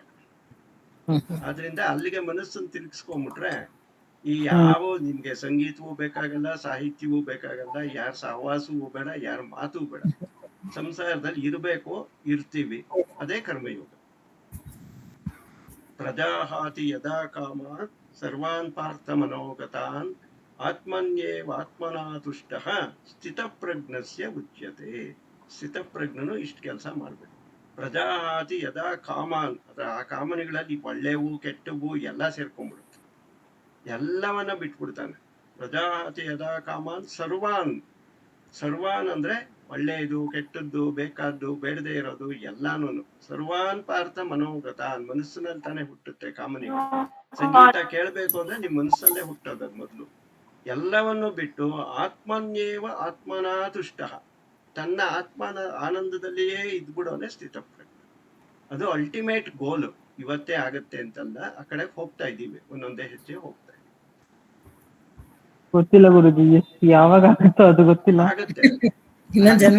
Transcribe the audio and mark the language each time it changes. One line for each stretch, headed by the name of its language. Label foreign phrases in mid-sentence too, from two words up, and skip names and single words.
Kannada: ಆದ್ರಿಂದ ಅಲ್ಲಿಗೆ ಮನಸ್ಸನ್ನು ತಿರುಗಿಸ್ಕೊಂಡ್ಬಿಟ್ರೆ ಈ ಯಾವ ನಿಮ್ಗೆ ಸಂಗೀತವೂ ಬೇಕಾಗಲ್ಲ, ಸಾಹಿತ್ಯವೂ ಬೇಕಾಗಲ್ಲ, ಯಾರ ಸಹವಾಸವೂ ಬೇಡ, ಯಾರ ಮಾತು ಬೇಡ. ಸಂಸಾರದಲ್ಲಿ ಇರ್ಬೇಕು, ಇರ್ತೀವಿ, ಅದೇ ಕರ್ಮಯೋಗ.
Sanskrit: ಪ್ರಜಾಹಾತಿ ಯದಾ ಕಾಮ ಸರ್ವಾನ್ ಪಾರ್ಥ ಮನೋಗತಾನ್ ಆತ್ಮನ್ಯೇವಾತ್ಮನಾ ತುಷ್ಟಃ ಸ್ಥಿತಪ್ರಜ್ಞಸ್ಯ ಉಚ್ಯತೆ.
Kannada: ಸ್ಥಿತಪ್ರಜ್ಞನು ಇಷ್ಟು ಕೆಲಸ ಮಾಡ್ಬೇಕು.
Sanskrit: ಪ್ರಜಾಹಾತಿ ಯದಾ ಕಾಮಾನ್,
Kannada: ಆ ಕಾಮನೆಗಳಲ್ಲಿ ಒಳ್ಳೆವು ಕೆಟ್ಟವು ಎಲ್ಲ ಸೇರ್ಕೊಂಡ್ಬಿಡುತ್ತೆ, ಎಲ್ಲವನ್ನ ಬಿಟ್ಬಿಡ್ತಾನೆ.
Sanskrit: ಪ್ರಜಾಹಾತಿ ಯದಾ ಕಾಮಾನ್ ಸರ್ವಾನ್
Kannada: ಅಂದ್ರೆ ಒಳ್ಳೆಯದು ಕೆಟ್ಟದ್ದು ಬೇಕಾದ್ದು ಬೇಡದೇ ಇರೋದು ಎಲ್ಲಾನು.
Sanskrit: ಸರ್ವಾನ್ ಪಾರ್ಥ ಮನೋಗತಾನ್,
Kannada: ಮನಸ್ಸಿನಲ್ಲಿ ತಾನೇ ಹುಟ್ಟುತ್ತೆ ಕಾಮನೆಗಳು. ಸಂಗೀತ ಕೇಳಬೇಕು ಅಂದ್ರೆ ನಿಮ್ ಮನಸ್ಸಲ್ಲೇ ಹುಟ್ಟೋದು ಮೊದಲು. ಎಲ್ಲವನ್ನು ಬಿಟ್ಟು
Sanskrit: ಆತ್ಮನ್ಯೇವ ಆತ್ಮನಾ ತುಷ್ಟ,
Kannada: ತನ್ನ ಆತ್ಮನ ಆನಂದದಲ್ಲಿಯೇ ಇದ್ಬಿಡೋನೆ ಸ್ಥಿತಪ್ರಜ್ಞ. ಅದು
English: ultimate goal.
Kannada: ಇವತ್ತೇ ಆಗತ್ತೆ ಅಂತಲ್ಲ, ಆ ಕಡೆ ಹೋಗ್ತಾ ಇದ್ದೀವಿ, ಒಂದೊಂದೇ ಹೆಜ್ಜೆ ಹೋಗ್ತಾ ಇದ್ದೀವಿ. ಗೊತ್ತಿಲ್ಲ ಗುರುಜಿ, ಎಷ್ಟು ಯಾವಾಗ ಆಗುತ್ತೋ ಅದು ಗೊತ್ತಿಲ್ಲ. ಆಗತ್ತೆ ಜನ್ಮ.